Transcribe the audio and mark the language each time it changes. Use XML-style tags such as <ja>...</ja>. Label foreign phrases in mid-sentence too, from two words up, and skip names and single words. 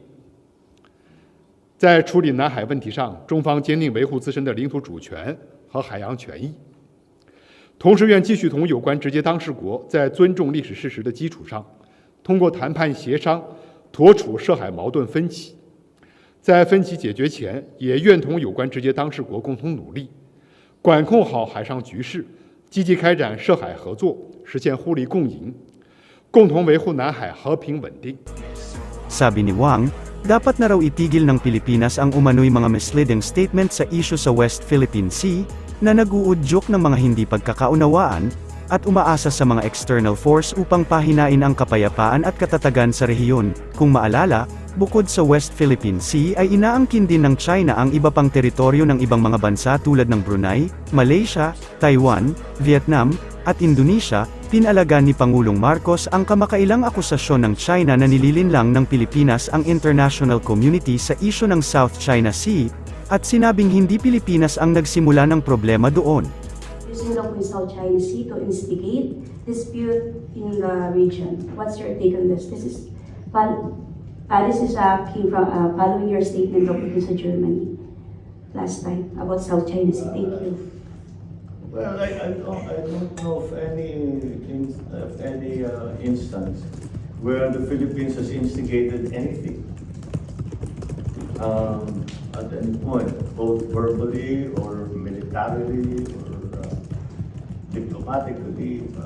<zh>在处理南海问题上，中方坚定维护自身的领土主权和海洋权益，同时愿继续同有关直接当事国在尊重历史事实的基础上，通过谈判协商妥处涉海矛盾分歧。在分歧解决前，也愿同有关直接当事国共同努力，管控好海上局势，积极开展涉海合作，实现互利共赢，共同维护南海和平稳定。</zh> <tl>Sabi ni Wang, dapat na raw itigil ng Pilipinas ang umano'y mga</tl> <en>misleading statement</en> <tl>sa issue sa West Philippine Sea, na nag-uudyok ng mga hindi pagkakaunawaan, at umaasa sa mga</tl> <en>external force</en> <tl>upang pahinain ang kapayapaan at katatagan sa rehiyon. Kung maalala, bukod sa West Philippine Sea ay inaangkin din ng China ang iba pang teritoryo ng ibang mga bansa tulad ng Brunei, Malaysia, Taiwan, Vietnam, at Indonesia. Pinalagan ni Pangulong Marcos ang kamakailang akusasyon ng China na nililinlang ng Pilipinas ang</tl> <en>international community</en> <tl>sa isyu ng South China Sea, at sinabing hindi Pilipinas ang nagsimula ng problema doon.</tl> <en>Using the South China Sea to instigate dispute in the region. What's your take on this? This is came from following your statement of sa Germany last time about South China Sea. Thank you. Well, I don't know of any instance where the Philippines has instigated anything at any point, both verbally or militarily or diplomatically.</en>